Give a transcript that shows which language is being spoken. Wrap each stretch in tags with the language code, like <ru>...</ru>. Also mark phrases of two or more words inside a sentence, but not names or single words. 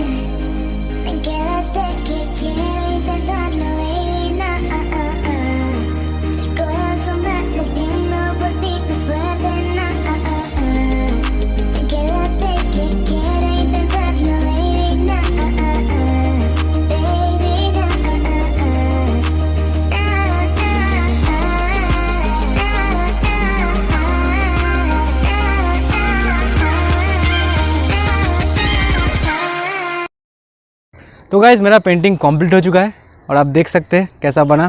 <es>Quédate que quiero intentarlo, baby, no. El corazón va latiendo por ti más fuerte, no. Quédate que quiero intentarlo, baby, no. Baby, no.</es> <hi>तो गाइज़ मेरा</hi> <en>painting complete</en> <hi>हो चुका है और आप देख सकते हैं कैसा बना।</hi>